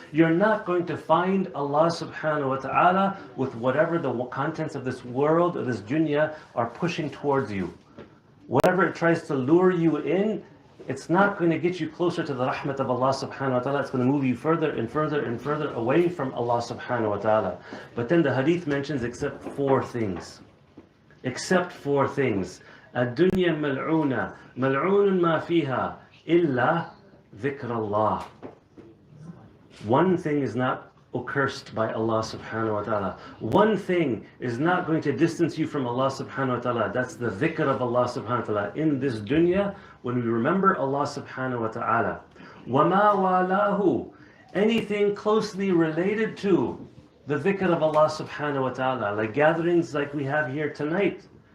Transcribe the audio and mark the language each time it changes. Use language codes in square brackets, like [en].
[en] You're not going to find Allah subhanahu wa ta'ala with whatever the contents of this world or this dunya are pushing towards you. Whatever it tries to lure you in, it's not going to get you closer to the rahmat of Allah subhanahu wa ta'ala. It's going to move you further and further and further away from Allah subhanahu wa ta'ala. But then the hadith mentions except four things. Except four things. [ar] الدنيا ملعونة ملعون ما فيها إلا ذكر الله. [en] One thing is not accursed by Allah subhanahu wa ta'ala. One thing is not going to distance you from Allah subhanahu wa ta'ala. That's the dhikr of Allah subhanahu wa ta'ala. In this dunya, when we remember Allah subhanahu wa ta'ala. [ar] وَمَا وَالَاهُ, [en] anything closely related to the dhikr of Allah subhanahu wa ta'ala, like gatherings like we have here tonight.